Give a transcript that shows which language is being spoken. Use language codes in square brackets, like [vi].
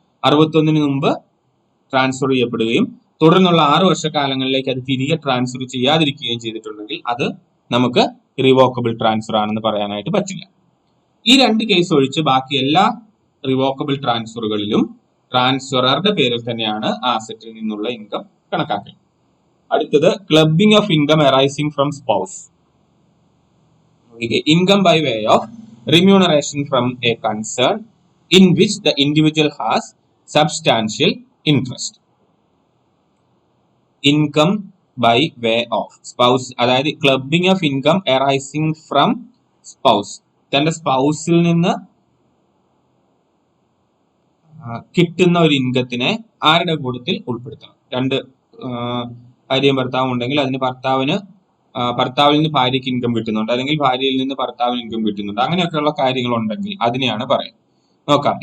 [ml] 61 മുമ്പ് ട്രാൻസ്ഫർ ചെയ്യപ്പെടുകയും തുടർന്നുള്ള 6 വർഷക്കാലങ്ങളിലേക്ക് അത് തിരികെ ട്രാൻസ്ഫർ ചെയ്യാതിരിക്കുകയും ചെയ്തിട്ടുണ്ടെങ്കിൽ അത് നമുക്ക് റിവോക്കബിൾ ട്രാൻസ്ഫർ ആണെന്ന് പറയാനായിട്ട് പറ്റില്ല. ഈ 2 കേസ് ഒഴിച്ച് ബാക്കി എല്ലാ റിവോക്കബിൾ ട്രാൻസ്ഫറുകളിലും ട്രാൻസ്ഫററുടെ പേരിൽ തന്നെയാണ് ആ അസറ്റിൽ നിന്നുള്ള ഇൻകം കണക്കാക്കുന്നത്. അടുത്തത്, [en] Clubbing of income arising from spouse. Income by way of remuneration from a concern in which the individual has substantial interest. Income by way of spouse, [ml] അതായത് [en] Clubbing of income arising from spouse. [ml] തന്റെ സ്പൗസിൽ നിന്ന് കിട്ടുന്ന ഒരു ഇൻകത്തിനെ ആരുടെ കൂട്ടത്തിൽ ഉൾപ്പെടുത്തണം. 2 ഭാര്യയും ഭർത്താവും ഉണ്ടെങ്കിൽ അതിന് ഭർത്താവിൽ നിന്ന് ഭാര്യയ്ക്ക് ഇൻകം കിട്ടുന്നുണ്ട്, അല്ലെങ്കിൽ ഭാര്യയിൽ നിന്ന് ഭർത്താവിന് ഇൻകം കിട്ടുന്നുണ്ട്, അങ്ങനെയൊക്കെയുള്ള കാര്യങ്ങൾ ഉണ്ടെങ്കിൽ അതിനെയാണ് പറയുന്നത്. നോക്കാം.